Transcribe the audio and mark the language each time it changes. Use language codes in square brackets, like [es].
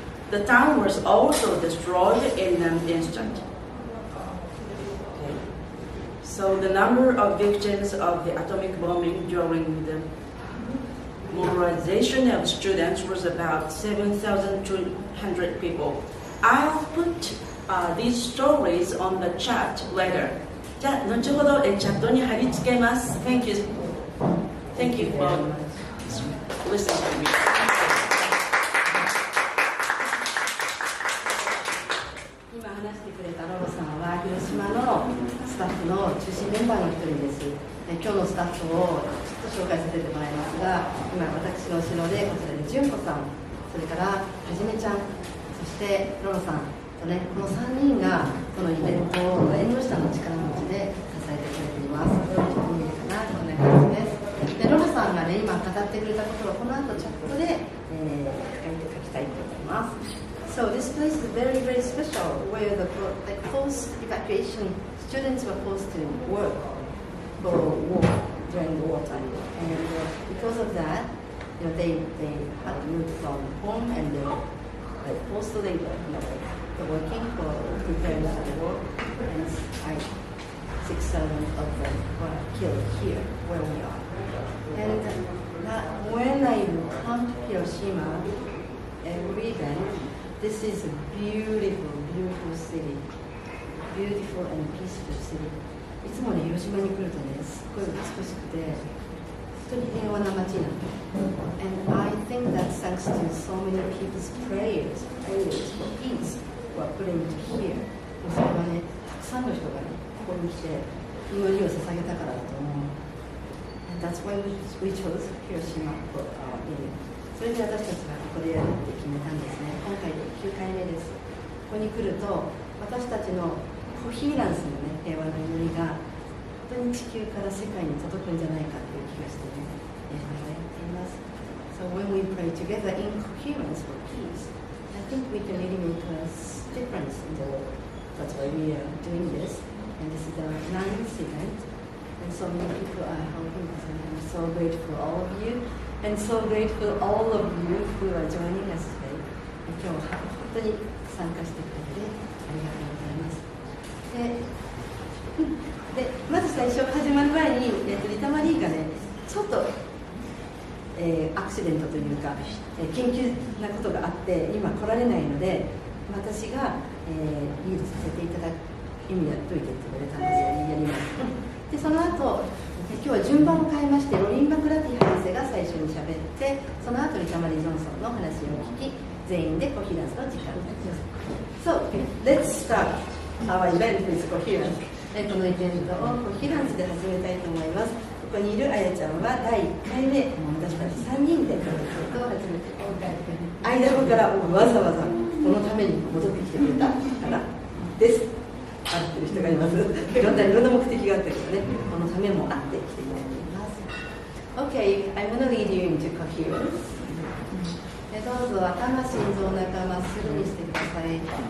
[en] The town was also destroyed in an instant. Okay. So the number of victims of the atomic bombing during the mobilization of students was about 7,200 people. I'll put these stories on the chat later. [ja] じゃあ後ほどチャットに貼り付けます。 [en] Thank you. Thank you for listening to me. [ja] 今話してくれたロロさんは広島のスタッフの中心メンバーの一人です。今日のスタッフをちょっと紹介させてもらいますが、今私の後ろでこちらで純子さん、それからはじめちゃん、そしてロロさんとね、この3人がこのイベントを縁の下の力持ちで支えてくれています。ちょっと見えるかな、こんな感じです。でロロさんがね今語ってくれたことをこの後チャットで、書きたいと思います。 [en] So this place is very, very special, where the post-evacuation students were forced to work for war during the wartime, and because of that, they had to move from home, and they were forced to labor, working for preparing for the war, and 6,000 of them were killed here, where we are. And when I come to Hiroshima every event, this is a beautiful, beautiful city, beautiful and peaceful city. [ja] いつもね、広島に来るとね、すっごい美しくて、本当に平和な街なの。 [en] And I think that thanks to so many people's prayers for peace were put into here. [ja] それはね、たくさんの人がね、ここに来て祈りを捧げたからだと思う。 [en] And that's why we chose Hiroshima for our meeting. [ja] それで私たちはここでやるって決めたんですね。今回で9回目です。ここに来ると私たちのコヒーランスのね、平和の祈りが本当に地球から世界に届くんじゃないかという気がしてね、やっています。 [en] So when we pray together in coherence for peace, I think we can really make a difference in the world. That's why we are doing this. And this is our 9th event. And so many people are helping us. And I'm so grateful for all of you.And so grateful all of you who are joining us today. [ja] 今日は本当に参加してくれてありがとうございます。でまず最初始まる前に、リタマリーがね、ちょっと、アクシデントというか、緊急なことがあって今来られないので、私が、リードさせていただく意味やっといてって言われたんですよ。やります。でその後今日は順番を変えまして、ロリン・マクラティ博士が最初に喋って、その後にタマリ・ジョンソンの話を聞き、全員でコヒランスの時間です。 [en] So, let's start our event with Coherence. [ja] このイベントをコヒランスで始めたいと思います。ここにいるあやちゃんは第1回目、私たち3人でこのイベントを始めて、アイダホからわざわざこのために戻ってきてくれたからです。合ってる人がいます。いろんな目的があったけどね、このためもあって来ていただいています。 [en] Okay, I'm going to lead you into coherence. [ja] どうぞ頭、心臓、お腹まっすぐにしてください。